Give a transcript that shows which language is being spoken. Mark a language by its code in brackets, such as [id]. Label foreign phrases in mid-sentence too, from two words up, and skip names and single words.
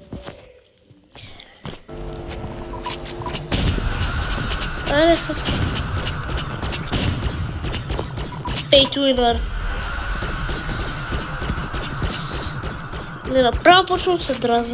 [bg] Аре, [en] Pay to winner. [bg] Не, направо почвам се дразня.